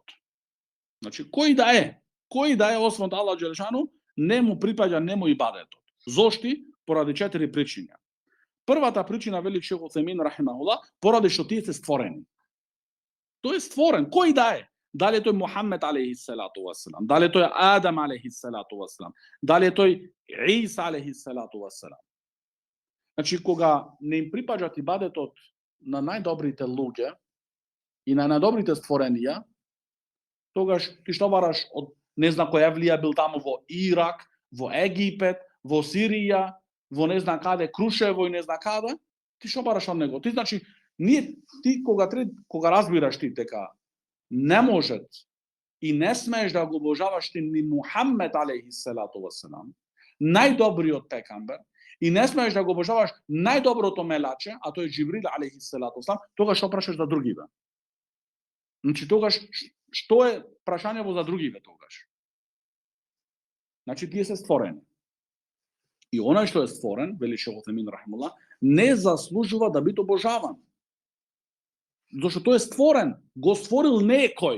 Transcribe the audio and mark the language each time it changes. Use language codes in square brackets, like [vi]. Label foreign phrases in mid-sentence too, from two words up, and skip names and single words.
[mk] Значи кој да е освен [ar] الله جل شأنه, [mk] не му припаѓа нему ибадетот. Зошто? Поради 4 причини. Првата причина вели Шейх Утхаймин рахимахуллах, поради што тие се створени. Тој е створен, кој да е? Дали тој Мухамед [ar] عليه الصلاة والسلام, [mk] дали тој Адам [ar] عليه الصلاة والسلام, [mk] дали тој Иса [ar] عليه الصلاة والسلام. [mk] Значи кога не им припаѓа ибадетот на најдобрите луѓе и на најдобрите створенија, тогаш ти што бараш од не знам кој евлија бил таму во Ирак, во Египет, во Сирија, во не знам каде, Крушево и не знам каде, ти што бараш од него? Ти значи ти кога разбираш ти дека не можеш и не смееш да го обожаваш ти ни Мухамед [ar] عليه الصلاة والسلام, [mk] најдобриот пекамбер, и не смееш да го обожаваш најдоброто мелаче, а тој е Џибрил [ar] عليه الصلاة والسلام, [mk] тогаш што прашаш за другиве? Значи тогаш што е прашањево за другиве тогаш? Значи тие се створени. И онај што е створен, вели Шейх Утемин рахимуллах, не заслужува да биде обожаван. Зашто тој е створен, го створил некој.